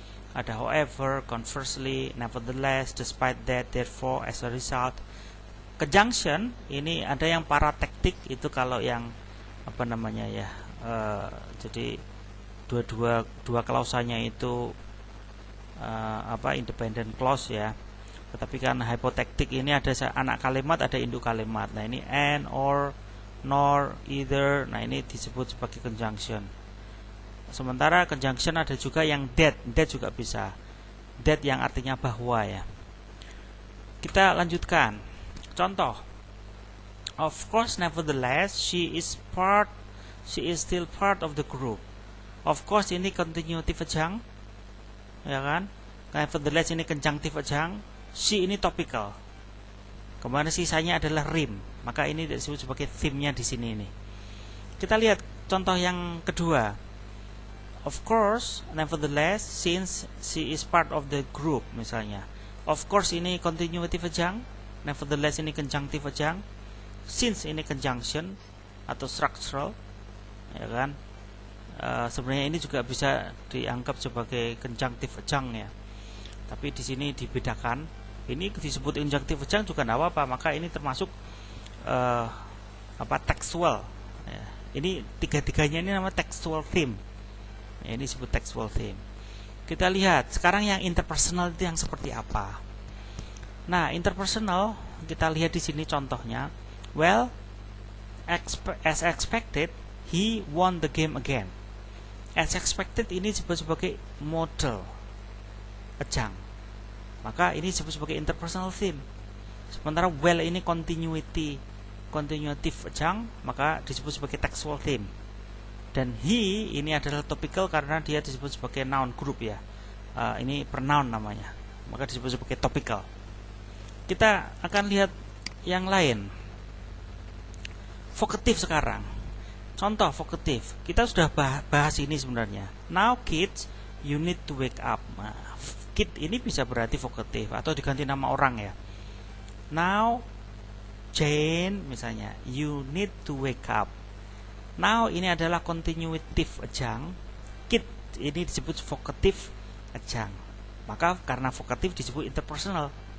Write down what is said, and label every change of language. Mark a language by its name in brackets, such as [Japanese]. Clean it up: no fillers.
[Indonesian] ada [English] however, conversely, nevertheless, despite that, therefore, as a result. [Indonesian] Conjunction ini ada yang paratektik, itu kalau yang apa namanya ya, jadi dua klausanya itu independent clause ya. Tetapi kan hypotektik ini ada anak kalimat, ada induk kalimat. Nah ini and, or, nor, either. Nah ini disebut sebagai conjunction. Sementara conjunction ada juga yang that juga bisa. That yang artinya bahwa ya. Kita lanjutkan. Contoh. [English] Of course, nevertheless, she is still part of the group. [Indonesian] Of course ini continuative adjunct, ya kan? Nevertheless ini conjunctive adjunct. She ini topical. Kemudian sisanya adalah rim. Maka ini disebut sebagai theme-nya di sini nih. Kita lihat contoh yang kedua. [English] Of course, nevertheless, since she is part of the group [Indonesian] misalnya. Of course ini continuative adjunct, nevertheless ini conjunctive adjunct, since ini conjunction atau structural, ya kan? Sebenarnya ini juga bisa dianggap sebagai conjunctive adjunct ya. Tapi di sini dibedakan. Ini disebut conjunctive adjunct juga tidak apa-apa, maka ini termasuk textual. Ya. Ini tiga-tiganya ini nama textual theme. Ya, ini disebut textual theme. Kita lihat sekarang yang interpersonal itu yang seperti apa. Nah, interpersonal kita lihat di sini contohnya. [English] Well, as expected, he won the game again. [Indonesian] As expected ini disebut sebagai modal adjunct. Maka ini disebut sebagai interpersonal theme. Sementara well ini continuative adjunct, maka disebut sebagai textual theme. Dan he ini adalah topical karena dia disebut sebagai noun group ya. Ini pronoun namanya, maka disebut sebagai topical. Kita akan lihat yang lain. Vocative sekarang. Contoh vocative. Kita sudah bahas ini sebenarnya. [English] Now kids, you need to wake up. [Indonesian] Nah, kid ini bisa berarti vocative atau diganti nama orang ya. [English] Now Jane [Indonesian] misalnya, [English] you need to wake up. [Indonesian] Now ini adalah continuative adjunct. Kid ini disebut vocative adjunct. Maka karena vocative disebut interpersonal.